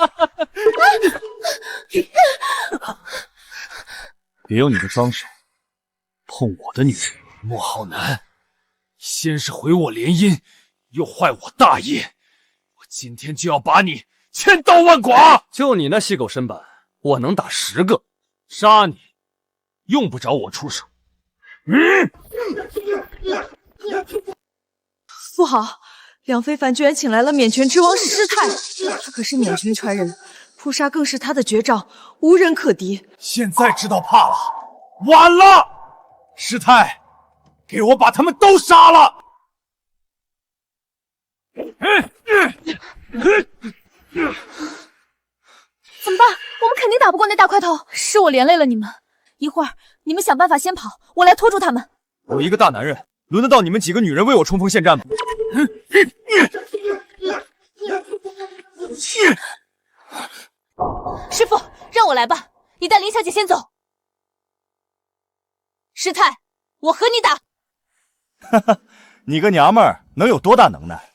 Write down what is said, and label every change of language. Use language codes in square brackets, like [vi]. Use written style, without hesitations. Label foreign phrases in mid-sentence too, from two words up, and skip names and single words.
[zh] 別用你的雙手碰我的女人，莫浩南，先是毀我聯姻，又壞我大業，我今天就要把你千刀萬剮！就你那細狗身板，我能打10個，殺你用不着我出手。不好，梁非凡居然請來了缅拳之王师太，他可是缅拳传人，扑杀更是他的绝招，无人可敌。现在知道怕了，晚了！师太，给我把他们都杀了！怎么办？我们肯定打不过那大块头，是我连累了你们。一会儿你们想办法先跑，我来拖住他们。我一個大男人，輪得到你們幾個女人為我衝鋒陷陣嗎？師傅，讓我來吧，你帶林小姐先走。師太，我和你打。哈哈，你個娘們兒能有多大能耐？